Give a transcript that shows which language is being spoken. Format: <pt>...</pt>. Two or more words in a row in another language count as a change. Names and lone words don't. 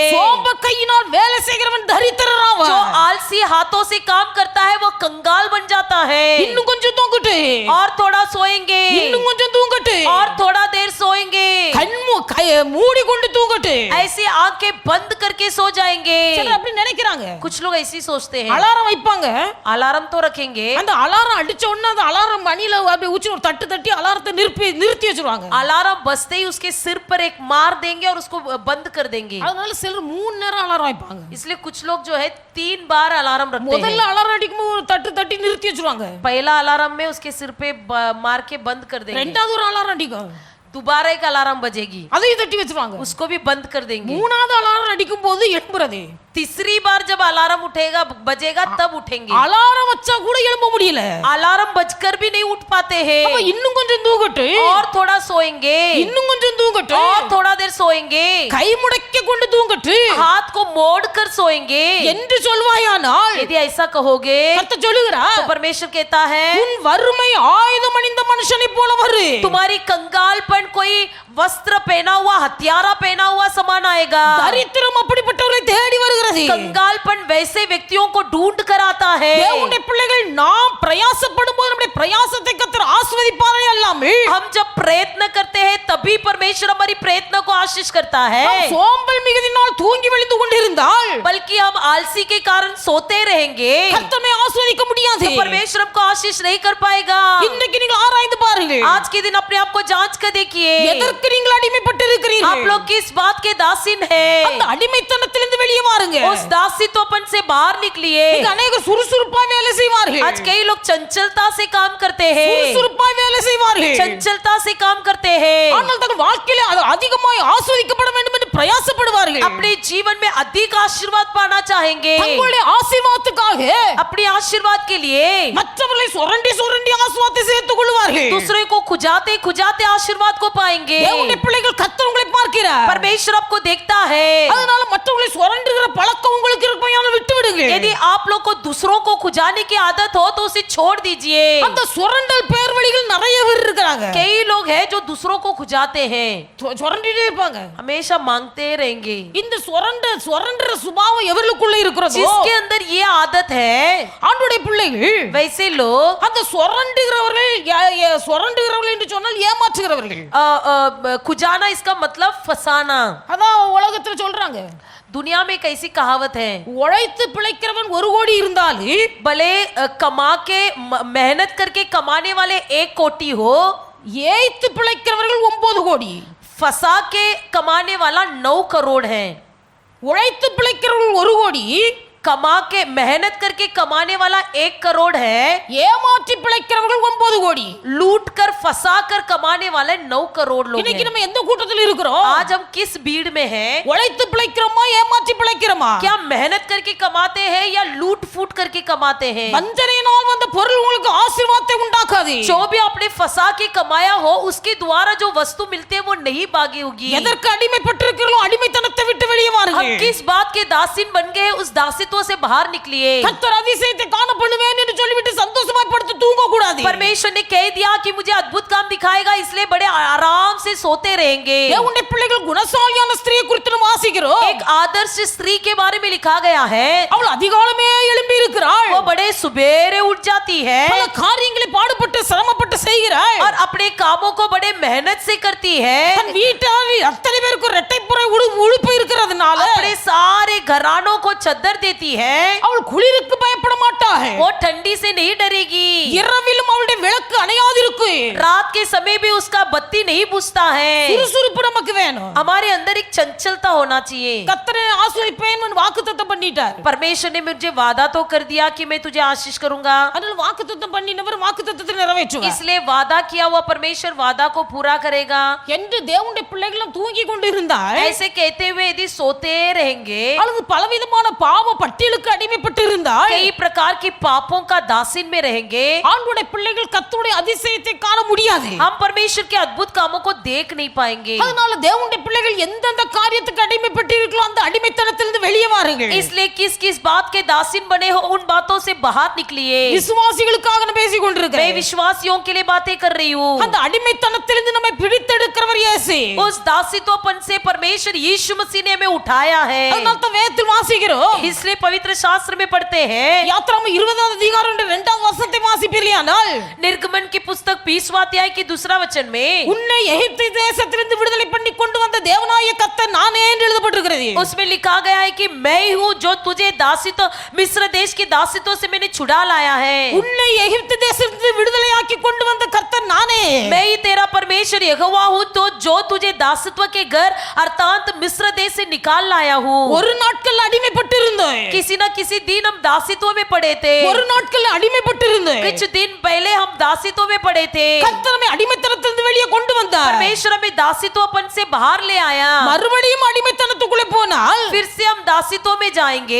<ta>சோம்ப கையினால் வேலை செய்கிறவன்</ta> <hi>जो</hi> <ta>தரித்திரனாவான்.</ta> <hi>आलसी हाथों से काम करता है वो कंगाल बन जाता है।</hi> <ta>இன்னும் கொஞ்சம் தூங்கட்டு,</ta> <hi>और थोड़ा सोएंगे,</hi> <ta>இன்னும் கொஞ்சம் தூங்கட்டு,</ta> <hi>और थोड़ा देर सोएंगे,</hi> <ta>மூடி கொண்டு தூங்கட்டு.</ta> <hi>ऐसे आंखें बंद करके सो जाएंगे।</hi> <ta>சிலர் அப்படி நினைக்கிறாங்க.</ta> <hi>कुछ लोग ऐसे ही सोचते हैं।</hi> <ta>அலாரம் வைப்பாங்க.</ta> <hi>अलार्म तो रखेंगे,</hi> <ta>அந்த அலாரம் அடிச்ச உடனே அந்த அலாரம் மணியில அப்படியே ஊச்சி ஒரு தட்டு தட்டி அலாரத்தை நிறுத்தி வச்சிருவாங்க.</ta> <hi>अलार्म बजते ही उसके सिर पर एक मार देंगे और उसको बंद कर देंगे।</hi> <ta>அதனால சிலர் 3 நேரம் அலாரம் வைப்பாங்க.</ta> <hi>इसलिए कुछ लोग जो है 3 बार अलार्म रखते हैं।</hi> <ta>முதல்ல அலாரம் அடிக்கும்போது ஒரு தட்டு தட்டி நிறுத்தி வச்சிருவாங்க.</ta> <hi>पहला अलार्म में उसके सिर पे मार के बंद कर देंगे।</hi> <ta>ரெண்டாவது ஒரு அலாரம் அடிக்கும்,</ta> <hi>दोबारा एक अलार्म बजेगी,</hi> <ta>அதையும் தட்டி வச்சிருவாங்க.</ta> <hi>उसको भी बंद कर देंगे।</hi> <ta>மூணாவது அலாரம் அடிக்கும் போது எழும்புறது.</ta> <hi>तीसरी बार जब अलार्म उठेगा बजेगा तब उठेंगे।</hi> <ta>அலாரம் வச்சா கூட எழும்ப முடியல.</ta> <hi>अलार्म बजकर भी नहीं उठ पाते हैं।</hi> <ta>அப்ப இன்னும் கொஞ்சம் தூங்கட்டு,</ta> <hi>और थोड़ा सोएंगे,</hi> <ta>இன்னும் கொஞ்சம் தூங்கட்டு,</ta> <hi>और थोड़ा देर सोएंगे,</hi> <ta>கை முடக்கி கொண்டு தூங்கட்டு</ta> <hi>हाथ को मोड़ कर सोएंगे</hi> <ta>என்று சொல்வாயானால்,</ta> <hi>यदि ऐसा कहोगे</hi> <ta>கர்த்தர் சொல்லுகிறார்,</ta> <hi>तो परमेश्वर कहता है</hi> <ta>உன் வறுமை ஆயுதம் அணிந்த மனுஷனை போல வரு.</ta> <hi>तुम्हारी कंगालपन कोई वस्त्र पहना हुआ हथियारा पहना हुआ समान आएगा।</hi> <ta>தரித்திரம் அப்படிப்பட்டவர்களை தேடி வருகிறது.</ta> <hi>कंगालपन वैसे व्यक्तियों को ढूंढ कर आता है।</hi> <ta>தேவனுடைய பிள்ளைகள் நாம் பிரயாசப்படும் போது நம்முடைய பிரயாசத்தை கர்த்தர் ஆசீர்வதிப்பாரே அல்லாமல்,</ta> <hi>हम जब प्रयत्न करते हैं तभी परमेश्वर हमारी प्रयत्न को आशीष करता है।</hi> <ta>நாம் சோம்பல் மிகுதினால் தூங்கி விழுந்து கொண்டிருந்தால்</ta> <hi>बल्कि हम आलसी के कारण सोते रहेंगे</hi> <ta>கர்த்தர் நம்மை ஆசீர்வதிக்க முடியாது.</ta> <hi>तो परमेश्वर हमको आशीष नहीं कर पाएगा।</hi> <ta>இன்றைக்கு நீங்கள் ஆராய்ந்து பாருங்கள்,</ta> <hi>आज के दिन अपने आप को जांच कर देखिए,</hi> <ta>எதற்கு நீங்கள் அடிமைப்பட்டு</ta> <hi>आप</hi> <ta>இருக்கிறீர்கள்.</ta> <hi>लोग किस बात के दासीन</hi> <ta>அந்த</ta> <hi>हैं।</hi> <ta>அடிமைத்தனத்திலிருந்து வெளியே வாருங்க.</ta> <hi>उस दासीत्वपन से बाहर निकलिए।</hi> <ta>இங்க अनेகர் சுறுசுறுப்பா வேலை செய்வார்கள்.</ta> <hi>आज कई लोग चंचलता से काम करते हैं,</hi> <ta>சுறுசுறுப்பா வேலை செய்வார்கள்.</ta> <hi>चंचलता से काम करते हैं,</hi> <ta>ஆனால் தங்கள் வாழ்க்கையில அது அதிகமாய் ஆஸ்வதிக்கப்பட வேண்டும் என்று பிரயாசப்படுவார்கள்.</ta> <hi>अपने जीवन में अधिक आशीर्वाद पाना चाहेंगे।</hi> <ta>தங்களுடைய ஆசீர்வாதத்துக்காக</ta> <hi>अपने आशीर्वाद के लिए</hi> <ta>மற்றவர்களை சுரண்டி சுரண்டி ஆசீர்வாதத்தை சேர்த்துக் கொள்வார்கள்.</ta> <hi>दूसरे को खुजाते खुजाते आशीर्वाद को पाएंगे।</hi> <ta>தேவனுடைய பிள்ளைகள் கர்த்தர் உங்களை பார்க்கிறார்.</ta> <hi>परमेश्वर आपको देखता है,</hi> <ta>அதனால மற்றவர்களை சுரண்டுகிற பழக்கம் உங்களுக்கு இருக்குமையானால் விட்டு விடுங்க. விடுங்கள்.</ta> <hi>यदि आप लोग को दूसरों को खुजाने की आदत हो तो उसे छोड़ दीजिए.</hi> <ta>அந்த சுரண்டல் பேர் வழிகள் நிறைய பேர் இருக்காங்க.</ta> <hi>कई लोग हैं जो दूसरों को खुजाते हैं,</hi> <ta>சுரண்டிட்டே இருப்பாங்க.</ta> <hi>हमेशा मांगते रहेंगे.</hi> <ta>இந்த சுரண்டற சுபாவம் எவர்களுக்குள்ள இருக்கிறதோ,</ta> <hi>जिसके अंदर ये आदत है,</hi> <ta>ஆண்டவருடைய பிள்ளைகள்</ta> <hi>वैसे लोग</hi> <ta>அந்த சுரண்டுகிறவர்கள் என்று சொன்னால் ஏமாற்றுகிறவர்கள்.</ta> <hi>खुजाना इसका मतलब फसाना.</hi> <ta>அதான் உலகத்துல சொல்றாங்க.</ta> <hi>दुनिया में कैसी कहावत है,</hi> <ta>உழைத்து பிழைக்கிறவன் 1 கோடி இருந்தால்</ta> <hi>भले कमा के मेहनत करके कमाने वाले 1 कोटी हो,</hi> <ta>ஏய்த்து பிழைக்கிறவர்கள் 9 கோடி.</ta> <hi>फंसा के कमाने वाला 9 करोड़ है.</hi> <ta>உழைத்து பிழைக்கிறவர்கள் 1 கோடி,</ta> <hi>कमा के मेहनत करके कमाने वाला 1 करोड़ है.</hi> <ta>ஏமாற்றி பிழைக்கிறவர்கள் 9 கோடி.</ta> <hi>लूट कर फंसा कर कमाने वाले 9 करोड़ लोग</hi> <ta>இன்னைக்கு</ta> <hi>हैं.</hi> <ta>நம்ம எந்த கூட்டத்தில் இருக்கிறோம்?</ta> <hi>आज हम किस भीड़ में हैं?</hi> <ta>உழைத்து பிழைக்கிறோமா ஏமாற்றி பிழைக்கிறோமா?</ta> <hi>क्या मेहनत करके कमाते हैं या लूट फूट करके कमाते हैं?</hi> <ta>வஞ்சனையினால் வந்த பொருள் உங்களுக்கு ஆசீர்வாதத்தை உண்டாக்காது.</ta> <hi>जो भी आपने फंसा के कमाया हो उसके द्वारा जो वस्तु मिलते हैं वो नहीं भागी होगी.</hi> <ta>எதற்கு அடிமைப்பட்டிருக்கிறோம்? அடிமைத்தனத்தை விட்டு வெளியே</ta> <hi>हम</hi> <ta>வாருங்கள்.</ta> <hi>किस बात के दासीन बन गए, उस दासित्व से बाहर निकलिए.</hi> <ta>கர்த்தர் அதிசயத்தை காண பண்ணுவேன் என்று சொல்லிவிட்டு சந்தோஷமா படுத்து தூங்க கூடாது.</ta> <hi>परमेश्वर ने कह दिया कि मुझे अद्भुत काम दिखाएगा, इसलिए बड़े आराम से सोते रहेंगे.</hi> <ta>தேவனுடைய பிள்ளைகள் குணசாலியான ஸ்திரியை குறித்து நாம் வாசிக்கிறோம்.</ta> <hi>एक आदर्श स्त्री के बारे में लिखा गया है.</hi> <ta>அவள் அதிகாலமே எழும்பி இருக்கிறாள்.</ta> <hi>वो बड़े सुबेरे उठ जाती है</hi> <ta>பல காரியங்களை பாடுபட்டு சிரமப்பட்டு செய்கிறாள்.</ta> <hi>और अपने कामों को बड़े मेहनत से करती है.</hi> <ta>தன் வீட்டால் அத்தனை பேருக்கு இரட்டைப்புற உழுப்பு இருக்கிறதுனால</ta> <hi>अपने सारे घरानों को चद्दर देती है.</hi> <ta>அவள் குளிருக்கு பயப்பட மாட்டாள்.</ta> <hi>वो ठंडी से नहीं डरेगी.</hi> <ta>இரவிலும் அவளுடைய விளக்கு அணையாதிருக்கு.</ta> <hi>रात के समय भी उसका बत्ती नहीं बुझता है.</hi> <ta>சுறுசுறுப்பு நமக்கு வேணும்.</ta> <hi>हमारे अंदर एक चंचलता होना चाहिए.</hi> <ta>கர்த்தரை ஆசீர்வதிப்பேன் வாக்குத்தத்தம் பண்ணிட்டார்.</ta> <hi>परमेश्वर ने मुझे वादा तो कर दिया कि मैं तुझे आशीष करूंगा.</hi> <ta>அதனால வாக்குத்தத்தம் பண்ணினவர் வாக்குத்தத்தத்தை நிறைவேற்றுவார்.</ta> <hi>इसलिए वादा किया हुआ परमेश्वर वादा को पूरा करेगा.</hi> <ta>என்று தேவனுடைய பிள்ளைகளும் தூங்கி கொண்டு இருந்தால்,</ta> <hi>ऐसे कहते हुए यदि सोते रहेंगे,</hi> <ta>அல்லது பலவிதமான பாவ பட்டியலுக்கு அடிமைப்பட்டு இருந்தால்,</ta> <hi>कई प्रकार की पापों का दासीन में रहेंगे,</hi> <ta>ஆண்டவருடைய பிள்ளைகள் கர்த்தருடைய அதிசயத்தை காண முடியாது.</ta> <hi>हम परमेश्वर के अद्भुत कामों को देख नहीं पाएंगे.</hi> <ta>அதனால தேவனுடைய பிள்ளைகள் எந்தெந்த காரியத்துக்கு அடிமைப்பட்டு இருக்கோ அந்த அடிமைத்தனத்திலிருந்து வெளியே வாருங்கள்.</ta> <hi>इसलिए किस किस बात के दासीन बने हो उन बातों से बाहर निकलिए.</hi> <ta>விசுவாசிகளுக்காக நான் பேசிக்</ta> <hi>मैं</hi> <ta>கொண்டிருக்கிறேன்.</ta> <hi>विश्वासियों के लिए बातें कर रही हूँ.</hi> <ta>அந்த அடிமைத்தனத்திலிருந்து நம்மை பிடித்தெடுக்கிறவர் இயேசு.</ta> <hi>उस दासित्वपन से परमेश्वर यीशु मसीह ने हमें उठाया है.</hi> <ta>அதனால தான் வேதத்தில் வாசிக்கிறோம்.</ta> <hi>इसलिए पवित्र शास्त्र में पढ़ते हैं.</hi> <ta>யாத்திராகமம் 20வது அதிகாரம் 2வது வசனத்தை வாசிப்பீர்களானால்,</ta> <hi>निर्गमन की पुस्तक 20वां अध्याय की 2रा वचन में</hi> <ta>உன்னை எகிப்து தேசத்திலிருந்து விடுதலை பண்ணி கொண்டு வந்த தேவனாகிய கர்த்தர் நானே என்று எழுதப்பட்டிருக்கிறது.</ta> <hi>उसमें लिखा गया है कि मैं ही हूँ जो तुझे दासित्व मिस्र देश के दासित्व से मैंने छुड़ा लाया है.</hi> <ta>உன்னை எகிப்து தேசத்திலிருந்து விடுதலையாக்கி கொண்டு வந்த கர்த்தர் நானே.</ta> <hi>मैं ही तेरा परमेश्वर यहोवा हूँ तो जो तुझे दासित्व के घर अर्थात मिस्र देश से निकाल लाया हूँ.</hi> <ta>ஒரு நாட்கள் அடிமைப்பட்டு இருந்தோம்.</ta> <hi>किसी न किसी दिन हम दासित्व में पड़े थे.</hi> <ta>ஒரு நாட்கள் அடிமைப்பட்டு இருந்தோம்.</ta> <hi>कुछ दिन पहले हम दासित्व में पड़े थे.</hi> <ta>கர்த்தர் நம்மை அடிமைத்தனத்திலிருந்து வெளியே கொண்டு வந்தார்.</ta> <hi>परमेश्वर हमें दासित्वपन से बाहर ले आया.</hi> <ta>மறுபடியும் அடிமைத்தனத்துக்குள்ளே போனால்</ta> <hi>फिर से हम दासित्व में जाएंगे.</hi>